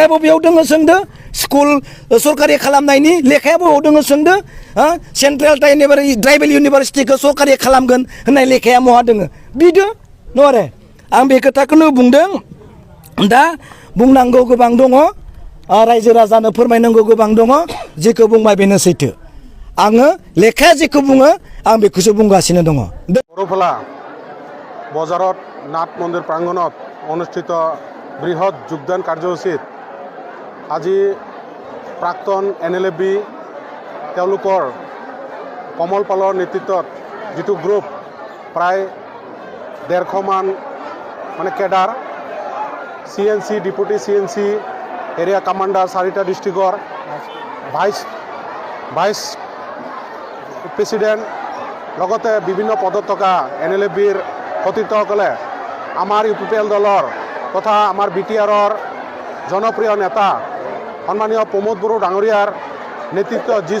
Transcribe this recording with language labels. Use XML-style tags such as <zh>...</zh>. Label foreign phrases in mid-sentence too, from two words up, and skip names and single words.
<brx>बबेयाव दङ सोंदो स्कुल सरकारि खालामनायनि लेखाया बबेयाव दङ सोंदो</brx> <en>central tribal universityखौ</en> <brx>सरकारि खालामगोन होननाय लेखाया बहा दङ बिदो नङा आं बे खोथाखौनो बुंदों दा बुंनांगौ गोबां दङ रायजो राजानो फोरमायनांगौ गोबां दङ जेखौ बुंबाय बेनो सैथो आङो लेखाया जेखौ बुङो आं बेखौसो बुंगासिनो दङ</brx> <as>বৰফলা বজাৰত নাট মন্দিৰ প্ৰাংগণত অনুষ্ঠিত বৃহৎ যোগদান কাৰ্যসূচীত আজি প্ৰাক্তন NLFB তেওঁলোকৰ কমল পালৰ নেতৃত্বত যিটো গ্ৰুপ প্ৰায় 150 মান মানে কেডাৰ CNC</as> <en>deputy CNC area commander</en> <as>4টা ডিষ্ট্ৰিক্টৰ</as> <en>vice president</en> <as>লগতে বিভিন্ন পদত থকা NLFBৰ সতীৰ্থসকলে আমাৰ UPPL দলৰ তথা আমাৰ BTRৰ জনপ্ৰিয় নেতা সন্মানীয় প্ৰমোদ বড়ো ডাঙৰীয়াৰ নেতৃত্বত যি</as>